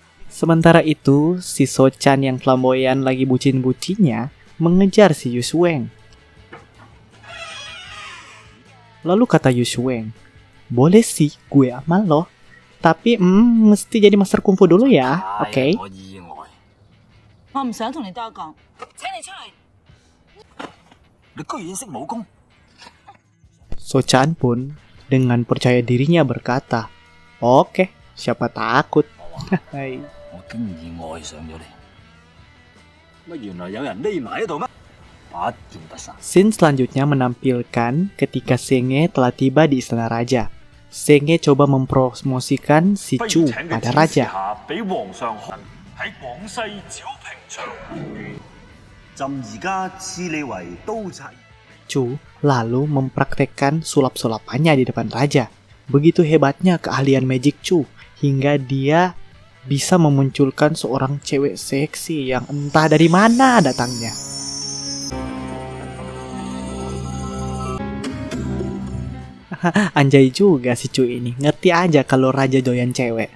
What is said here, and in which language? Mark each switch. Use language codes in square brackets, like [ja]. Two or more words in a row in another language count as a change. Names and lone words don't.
[id] Sementara itu, si Sochan yang flamboyan lagi bucin-bucinnya mengejar si Yushueng. Lalu kata Yushueng, boleh sih gue amal loh, tapi mesti jadi master kungfu dulu ya, oke? [yue] 我意外，我唔想同你多講，請你出去。你居然識武功？ [id] Sochan pun dengan percaya dirinya berkata, oke, siapa takut? [yue] 我竟然愛上咗你，乜原來有人匿埋喺度咩？不見不散。 [id] Scene selanjutnya menampilkan ketika Senge telah tiba di istana raja. Senge coba mempromosikan si Chu pada raja. [yue] 俾皇上看喺廣西剿平長。朕而家賜你為刀察。 [id] Chu lalu mempraktekkan sulap-sulapannya di depan raja. Begitu hebatnya keahlian magic Chu hingga dia bisa memunculkan seorang cewek seksi yang entah dari mana datangnya. Anjay juga si Chu ini, ngerti aja kalau raja doyan cewek.